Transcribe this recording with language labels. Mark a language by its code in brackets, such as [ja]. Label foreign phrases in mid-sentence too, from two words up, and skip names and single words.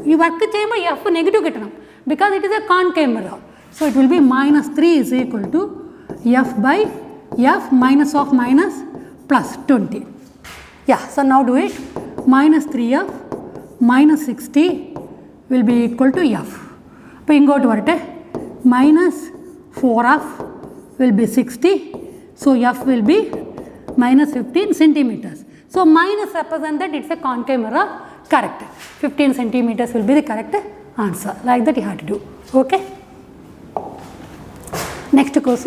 [ml] ഈ work ചെയ്യുമ [en] f negative [ml] kittanam [en] because it is a concave mirror. So it will be minus 3 is equal to f by f minus of minus plus 20. Yeah, so now do it. Minus 3f minus 60 will be equal to f. [ml] അപ്പോ ഇങ്ങോട്ട് വരട്ടെ [en] minus 4f will be 60. So f will be minus 15 centimeters. So minus represent that it's a concave mirror. Correct. 15 centimeters will be the correct answer. Like that you have to do. Okay. Next question.